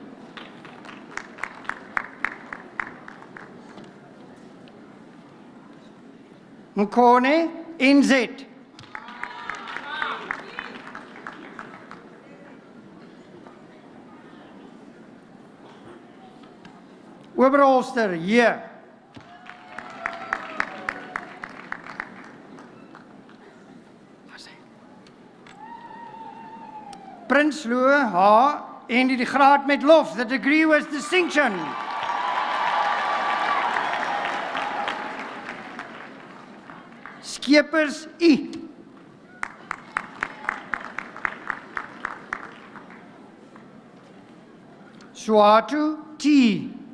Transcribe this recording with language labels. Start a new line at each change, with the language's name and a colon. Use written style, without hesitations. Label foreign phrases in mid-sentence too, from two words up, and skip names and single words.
Afrikaans: Mkone NZ. Oberholster hier. Prinsloo H en die graad met lof,
English: the degree with distinction.
Afrikaans: Skeepers I. Swatu T.